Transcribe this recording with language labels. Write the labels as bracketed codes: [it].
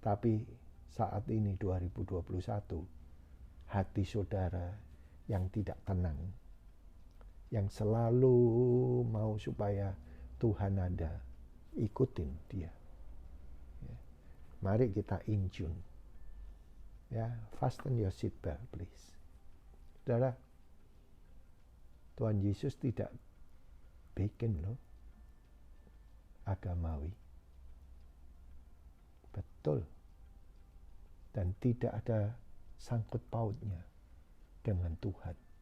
[id] Tapi saat ini 2021, hati saudara yang tidak tenang, yang selalu mau supaya Tuhan ada, ikutin dia. Mari kita [en] in tune. Ya, fasten your seatbelt, please. [id] Saudara, Tuhan Yesus tidak bikin loh agamawi. Betul. Dan tidak ada sangkut pautnya dengan Tuhan.